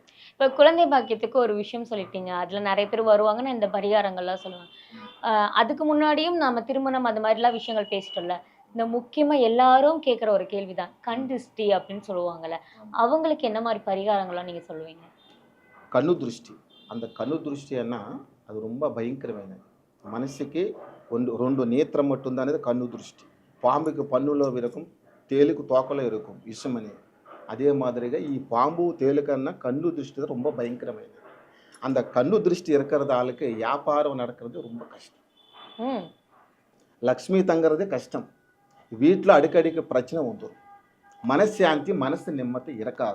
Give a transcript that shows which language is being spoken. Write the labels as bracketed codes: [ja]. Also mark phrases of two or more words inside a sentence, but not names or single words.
[ta] இப்ப குழந்தை பாக்கியத்துக்கு ஒரு விஷயம் சொல்லிட்டீங்க. அதுல நிறைய பேர் வருவாங்கன்னு இந்த பரிகாரங்கள்லாம் சொல்லுவாங்க. அதுக்கு முன்னாடியும் நாம திருமணம் அது மாதிரிலாம் விஷயங்கள் பேசிட்டோம்ல. இந்த முக்கியமா எல்லாரும் கேட்குற ஒரு கேள்விதான், கண் திருஷ்டி அப்படின்னு சொல்லுவாங்கல்ல, அவங்களுக்கு என்ன மாதிரி பரிகாரங்கள்லாம் நீங்க சொல்லுவீங்க? [te] కన్ను దృష్టి. அந்த కన్ను దృష్టి అన్నా అది ரொம்ப భయంకరమైనది. మనిషికి 2 నేత్రం மட்டும்தான் అనేది కన్ను దృష్టి. [ta] பாம்புக்கு పన్నులో இருக்கும், [te] తేలుకు తోకలో [ta] இருக்கும் விஷம் అనేది. அதே மாதிரிగా ఈ பாம்பு తేలుకన్నా கண்ணு திருஷ்டி தான் ரொம்ப பயங்கரமானது. அந்த கண்ணு திருஷ்டி இருக்கிறது ஆளுக்கு வியாபாரம் நடக்கிறது ரொம்ப கஷ்டம். லக்ஷ்மி தங்கிறது கஷ்டம். வீட்டில் அடிக்கடிக்கு பிரச்சனை வந்துடும். மனசாந்தி மனசு நிம்மதி இருக்காது.